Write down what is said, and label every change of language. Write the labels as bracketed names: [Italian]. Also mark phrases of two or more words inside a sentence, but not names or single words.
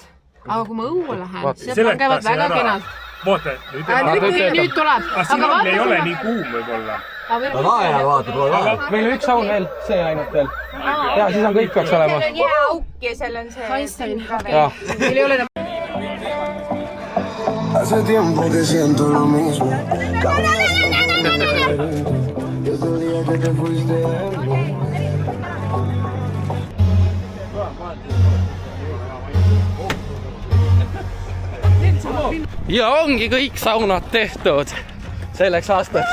[Estonian] Aga kui ma õue lähen, siis nad langevad väga kenalt. Vaata, nüüd tuleb. Aga siin ei ole nii kuum võib-olla. Lae, vaata, pole lae. Meil on üks saun veel, see ainult veel. Ja siis on kõik peaks olema. Seal on jää auk ja seal on see... Einstein. Meil ei ole enam... [Spanish] Hace tiempo que siento lo mismo. [Estonian] Ja ongi kõik saunad tehtud selleks aastaks.